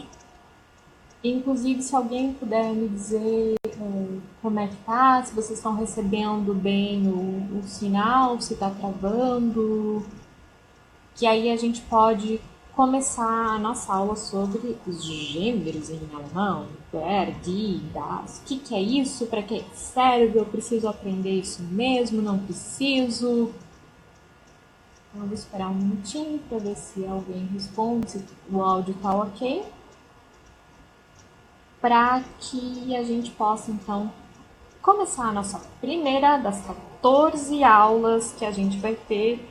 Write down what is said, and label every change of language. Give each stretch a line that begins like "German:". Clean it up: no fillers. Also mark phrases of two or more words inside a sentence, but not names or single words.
Portuguese: Inclusive, se alguém puder me dizer como é que tá, se vocês estão recebendo bem o sinal, se está travando, que aí a gente pode começar a nossa aula sobre os gêneros em alemão,
German: der, die, das.
Portuguese: O que é isso? Para que serve? Eu preciso aprender isso mesmo? Não preciso? Então, eu vou esperar um minutinho para ver se alguém responde, se o áudio está ok, para que a gente possa, então, começar a nossa primeira das 14 aulas que a gente vai ter.